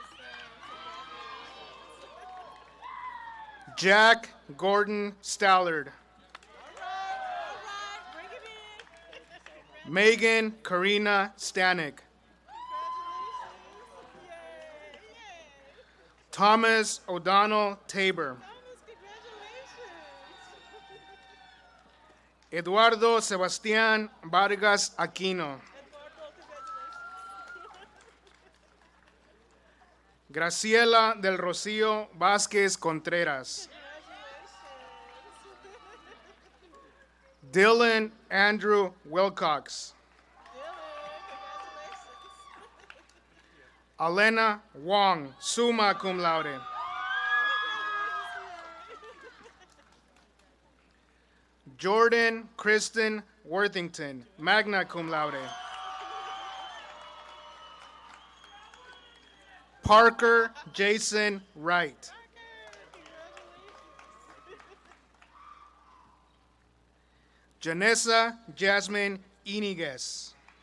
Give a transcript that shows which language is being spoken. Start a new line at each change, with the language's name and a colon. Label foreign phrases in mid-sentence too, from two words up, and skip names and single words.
English: Jack Gordon Stallard. Megan Karina Stanek. Thomas O'Donnell Tabor. Eduardo Sebastián Vargas Aquino. Graciela del Rocío Vázquez Contreras. Dylan Andrew Wilcox. Alena Wong,
Latin: summa cum laude.
English: Jordan Kristen Worthington,
Latin: magna cum laude.
English: Parker Jason Wright. Janessa Jasmine Iniguez.